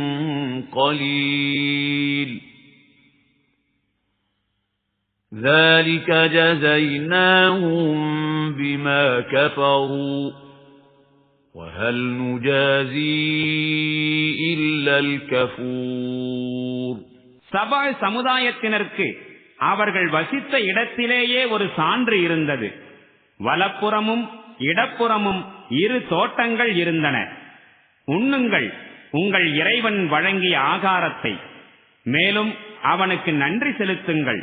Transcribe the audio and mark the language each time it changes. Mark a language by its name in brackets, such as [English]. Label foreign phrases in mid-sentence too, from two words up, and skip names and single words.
[Arabic] قَلِيلٍ ذَلِكَ جَزَيْنَاهُمْ بِمَا كَفَرُوا وَهَلْ نُجَازِي إِلَّا الْكَفُورَ. [Tamil] சபா சமுதாயத்தினருக்கு அவர்கள் வசித்த இடத்திலேயே ஒரு சான்று இருந்தது. வலப்புறமும் இடப்புறமும் 2 தோட்டங்கள் இருந்தன. உண்ணுங்கள் உங்கள் இறைவன் வழங்கிய ஆகாரத்தை, மேலும் அவனுக்கு நன்றி செலுத்துங்கள்.